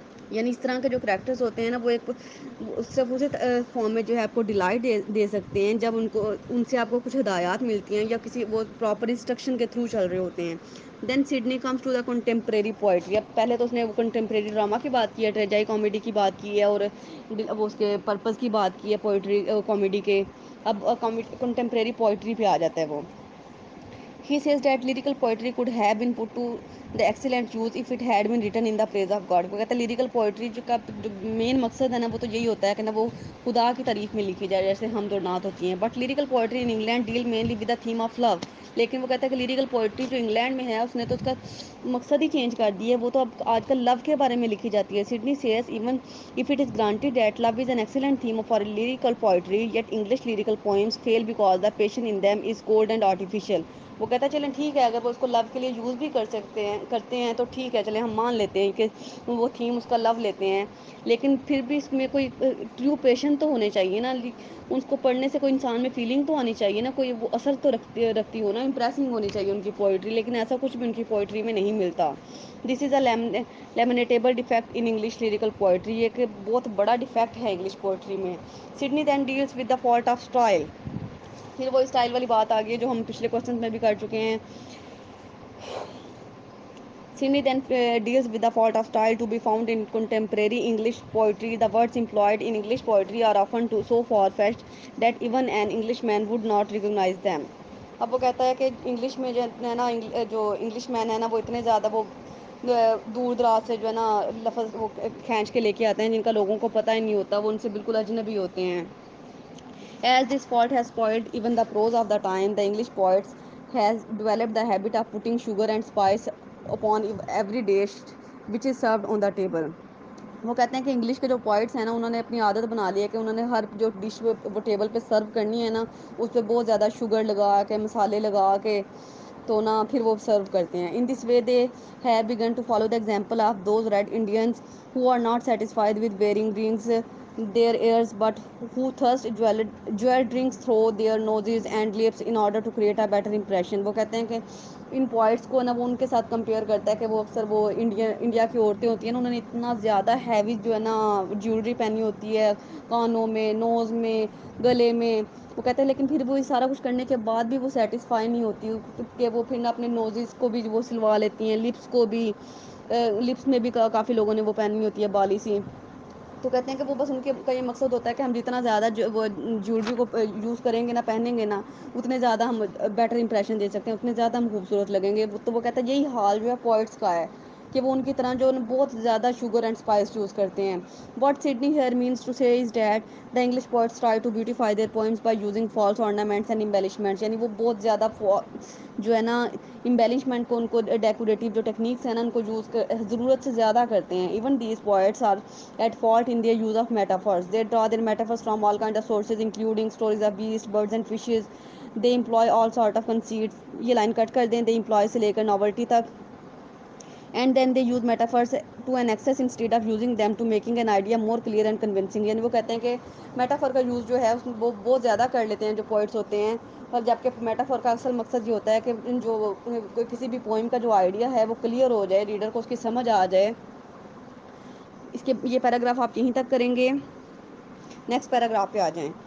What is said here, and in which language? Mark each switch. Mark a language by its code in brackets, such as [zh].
[ur] یعنی اس طرح کے جو کریکٹرز ہوتے ہیں نا وہ ایک صرف اسی فارم میں جو ہے آپ کو ڈیلائٹ دے سکتے ہیں جب ان سے آپ کو کچھ ہدایات ملتی ہیں یا کسی وہ پراپر انسٹرکشن کے تھرو چل رہے ہوتے ہیں. [en] Then Sidney comes to the contemporary poetry. [ur] اب پہلے تو اس نے وہ کنٹمپریری ڈرامہ کی بات کی ہے, ٹریجائی کامیڈی کی بات کی ہے, اور اب اس کے پرپز کی بات کی ہے پوئٹری کامیڈی کے. اب کنٹمپریری پوئٹری پہ آ جاتا ہے وہ. [en] He says that lyrical poetry could have been put to the excellent use if it had been written in the praise of God. [ur] وہ کہتا ہے لیریکل پوئٹری کا جو مین مقصد ہے نا وہ تو یہی ہوتا ہے کہ نا وہ خدا کی تعریف میں لکھی جائے, جیسے حمد و نعت ہوتی ہیں. [en] But lyrical poetry in England deal mainly with the theme of love. [ur] لیکن وہ کہتا ہے کہ لیریکل پوئٹری جو انگلینڈ میں ہے اس نے تو اس کا مقصد ہی چینج کر دی ہے, وہ تو اب آج کل لو کے بارے میں لکھی جاتی ہے. [en] Sidney says even if it is granted that love is an excellent theme for lyrical poetry, yet English lyrical poems fail because the passion in them is cold and artificial. [ur] وہ کہتا ہے چلیں ٹھیک ہے, اگر وہ اس کو لو کے لیے یوز بھی کرتے ہیں تو ٹھیک ہے, چلیں ہم مان لیتے ہیں کہ وہ تھیم اس کا لو لیتے ہیں, لیکن پھر بھی اس میں کوئی ٹرو پیشن تو ہونے چاہیے نا. اس کو پڑھنے سے کوئی انسان میں فیلنگ تو آنی چاہیے نا, کوئی وہ اثر تو رکھتی ہو نا, امپریسنگ ہونی چاہیے ان کی پوئٹری. لیکن ایسا کچھ بھی ان کی پوئٹری میں نہیں ملتا. [en] This is a lamentable defect in English lyrical poetry. [ur] یہ ایک بہت بڑا ڈیفیکٹ ہے انگلش پوئٹری میں. [en] Sidney then deals with the fault of style. [ur] پھر وہ اسٹائل والی بات آ گئی ہے جو ہم پچھلے کوشچن میں بھی کر چکے ہیں. [en] Sydney then deals with the fault of style to be found in contemporary English poetry. The words employed in English poetry are often so far-fetched that even an Englishman would not recognize them. [ur] اب وہ کہتا ہے کہ English میں جو ہے نا, جو انگلش مین ہے نا وہ اتنے زیادہ وہ دور دراز سے جو ہے نا لفظ وہ کھینچ کے لے کے آتے ہیں جن کا لوگوں کو پتہ ہی نہیں ہوتا, وہ ان سے بالکل اجنبی ہوتے ہیں. [en] As this fault has spoiled even the prose of the time, the English poets has developed the habit of putting sugar and spice upon every dish which is served on the table. [ur] وہ کہتے ہیں کہ English کے جو points ہیں نا انہوں نے اپنی عادت بنا لی ہے کہ انہوں نے ہر جو ڈش وہ ٹیبل پہ سرو کرنی ہے نا اس پہ بہت زیادہ شوگر لگا کے, مسالے لگا کے تو نا پھر وہ سرو کرتے ہیں. [en] In this way they have begun to follow the example of those red Indians who are not satisfied with wearing rings their ears but who thirst jewel drinks through their noses and lips in order to create a better impression. [ur] وہ کہتے ہیں کہ ان points کو نا وہ ان کے ساتھ compare کرتا ہے کہ وہ اکثر وہ انڈیا کی عورتیں ہوتی ہیں نا, انہوں نے اتنا زیادہ ہیوی جو ہے نا جیولری پہنی ہوتی ہے کانوں میں, نوز میں, گلے میں. وہ کہتے ہیں لیکن پھر وہ سارا کچھ کرنے کے بعد بھی وہ سیٹسفائی نہیں ہوتی کہ وہ پھر نہ اپنے نوزز کو بھی وہ سلوا لیتی ہیں, لپس کو بھی, لپس میں بھی کافی لوگوں نے وہ پہنی ہوتی ہے بالی سی. تو کہتے ہیں کہ وہ بس ان کے کا یہ مقصد ہوتا ہے کہ ہم جتنا زیادہ وہ جیولری کو یوز کریں گے نا, پہنیں گے نا, اتنے زیادہ ہم بیٹر امپریشن دے سکتے ہیں, اتنے زیادہ ہم خوبصورت لگیں گے. تو وہ کہتا ہے یہی حال جو ہے پوائٹس کا ہے کہ وہ ان کی طرح جو بہت زیادہ شوگر اینڈ اسپائس یوز کرتے ہیں. [en] What Sidney here means to say is that the English poets try to beautify their poems by using false ornaments and embellishments. [ur] یعنی وہ بہت زیادہ جو ہے نا امبیلشمنٹ کو, ان کو ڈیکوریٹیو جو ٹیکنیکس ہیں نا ان کو یوز ضرورت سے زیادہ کرتے ہیں. [en] Even these poets are at fault in their use of metaphors. They draw their metaphors from all kinds of sources including stories of beasts, birds and fishes. They employ all sort of conceits. [ur] یہ line کٹ کر دیں, they employ سے لے کر novelty تک. [en] And then they use metaphors to an excess instead of using them to making an idea more clear and convincing. [ur] یعنی وہ کہتے ہیں کہ میٹافور کا یوز جو ہے وہ بہت زیادہ کر لیتے ہیں جو پوئٹس ہوتے ہیں, اور جبکہ میٹافور کا اصل مقصد یہ ہوتا ہے کہ جو کسی بھی پوئم کا جو آئیڈیا ہے وہ کلیئر ہو جائے, ریڈر کو اس کی سمجھ آ جائے. اس کے یہ پیراگراف آپ یہیں تک کریں گے. نیکسٹ پیراگراف پہ آ جائیں.